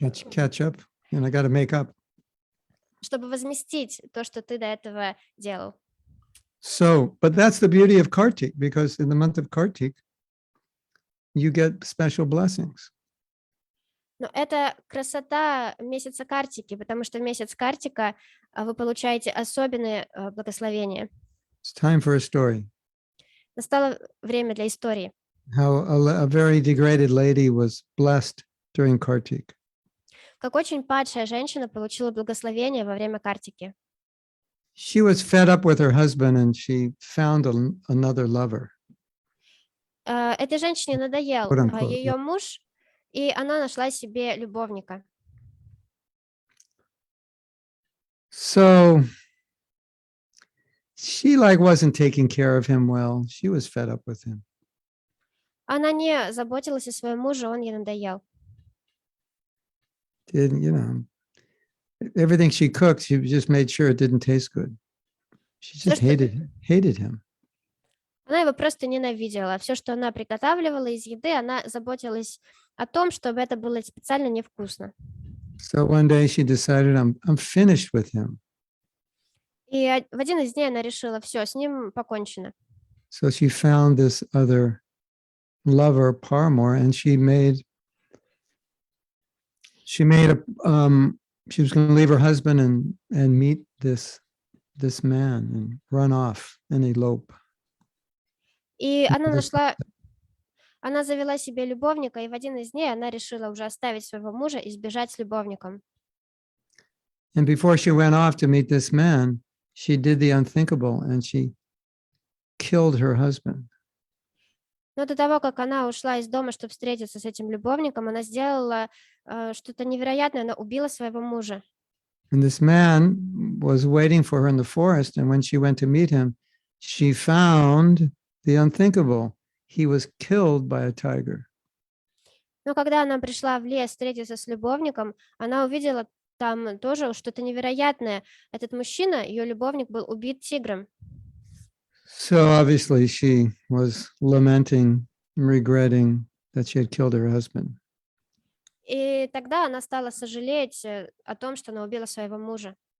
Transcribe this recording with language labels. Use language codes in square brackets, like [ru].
[en] Catch up, and I got to make up. [ru] чтобы возместить то, что ты до этого делал. [en] So, but that's the beauty of Kartik, because in the month of Kartik, you get special blessings. [ru] Но это красота месяца Картики, потому что в месяц Картика вы получаете особенные благословения. [en] It's time for a story. [ru] Настало время для истории. [en] How a very degraded lady was blessed during Kartik. [ru] Как очень падшая женщина получила благословение во время Картики. [en] She was fed up with her husband and she found another lover. [ru] Этой женщине надоел [en] Quote, unquote. [ru] ее муж, и она нашла себе любовника. [en] So she wasn't taking care of him well. She was fed up with him. [ru] Она не заботилась о своем муже, он ей надоел. [en] Everything she cooked, she just made sure it didn't taste good. She just hated him. [ru] Она его просто ненавидела. Все, что она приготавливала из еды, она заботилась о том, чтобы это было специально невкусно. [en] So one day she decided, I'm finished with him. [ru] И в один из дней она решила, все, с ним покончено. [en] So she found this other lover, Paramore, and she was going to leave her husband and meet this man and run off and elope. [ru] И она завела себе любовника, и в один из дней она решила уже оставить своего мужа и сбежать с любовником. [en] And before she went off to meet this man, she did the unthinkable and she killed her husband. [ru] Но до того, как она ушла из дома, чтобы встретиться с этим любовником, она сделала что-то невероятное, она убила своего мужа. [en] And this man was waiting for her in the forest, and when she went to meet him, she found the unthinkable. He was killed by a tiger. [ru] Но когда она пришла в лес встретиться с любовником, она увидела там тоже что-то невероятное. Этот мужчина, ее любовник, был убит тигром. [en] So obviously she was lamenting, regretting that she had killed her husband. [ru] И тогда она стала сожалеть о том, что она убила своего мужа.